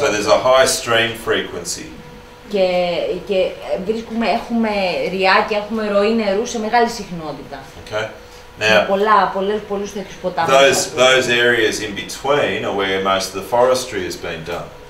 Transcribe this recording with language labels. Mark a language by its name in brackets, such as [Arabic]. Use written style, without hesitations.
[English] So there's a high stream frequency. [Greek] Και έχουμε ριάκια, έχουμε ροή νερού σε μεγάλη συχνότητα. [English] Okay. Now, [Greek] πολλούς τέτοιους ποτάμους. [English] Those areas in between are where most of the forestry has been done.